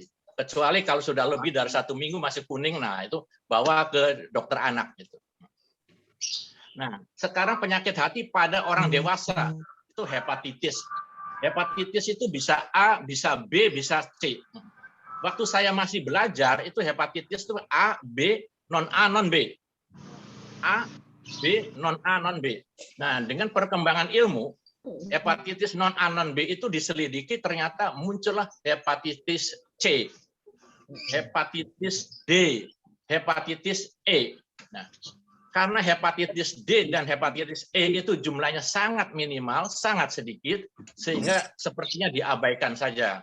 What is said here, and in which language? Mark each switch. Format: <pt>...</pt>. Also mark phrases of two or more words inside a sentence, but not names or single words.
<id>Kecuali kalau sudah lebih dari 1 minggu masih kuning, nah itu bawa ke dokter anak. Gitu. Nah, sekarang penyakit hati pada orang dewasa itu hepatitis. Hepatitis itu bisa A, bisa B, bisa C. Waktu saya masih belajar itu hepatitis itu A, B, non A, non B. A, B, non A, non B. Nah, dengan perkembangan ilmu, hepatitis non A, non B itu diselidiki ternyata muncullah hepatitis C, hepatitis D, hepatitis E. Nah, karena hepatitis D dan hepatitis E itu jumlahnya sangat minimal, sangat sedikit, sehingga sepertinya diabaikan saja.</id>